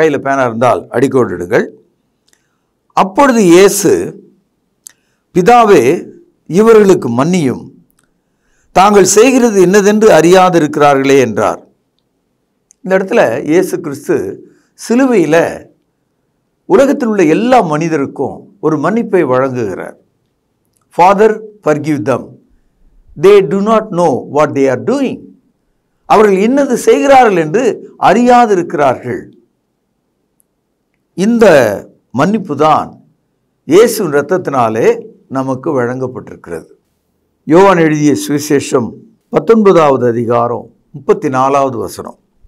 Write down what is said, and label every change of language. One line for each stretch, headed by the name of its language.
Tamil: கையில் பேனா இருந்தால் அடிக்கோடிடுங்கள். அப்பொழுது இயேசு, பிதாவே, இவர்களுக்கு மன்னியும், தாங்கள் செய்கிறது என்னதென்று அறியாதிருக்கிறார்களே என்றார். இந்த இடத்துல இயேசு கிறிஸ்து சிலுவையில் உலகத்தில் உள்ள எல்லா மனிதருக்கும் ஒரு மன்னிப்பை வழங்குகிறார்.
English: Father, forgive them, they do not know what they are doing.
Tamil: அவர்கள் இன்னது செய்கிறார்கள் என்று அறியாதிருக்கிறார்கள். இந்த மன்னிப்பு தான் இயேசுவின் இரத்தத்தினாலே நமக்கு வழங்கப்பட்டிருக்கிறது. யோவான் எழுதிய சுவிசேஷம் 19வது அதிகாரம் 34வது வசனம்.